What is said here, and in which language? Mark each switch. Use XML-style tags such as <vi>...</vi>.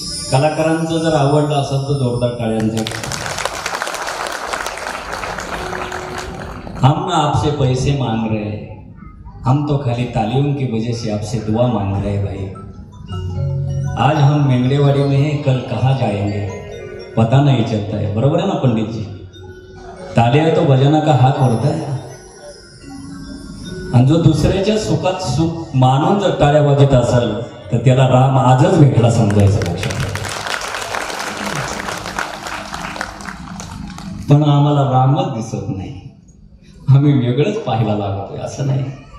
<mr>कलाकारांचं जर आवडलं असेल तर जोरदार टाळ्यांचे.</mr> <hi>हम ना आपसे पैसे मांग रहे हैं, हम तो खाली तालियों की वजह से आपसे दुआ मांग रहे हैं भाई. आज हम मेंगड़ेवाड़ी में हैं, कल कहाँ जाएंगे पता नहीं चलता है. बरोबर है ना पंडित जी? तालिया तो भजना का हाक होता है.</hi> <mr>आणि जो दुसऱ्याच्या सुखात सुख मानून जर टाळ्या वाजत असेल तर त्याला राम आजच भेटला समजायचं. लक्षात. पण आम्हाला रामच दिसत नाही, आम्ही वेगळंच पाहायला लागतोय. असं नाही.</mr>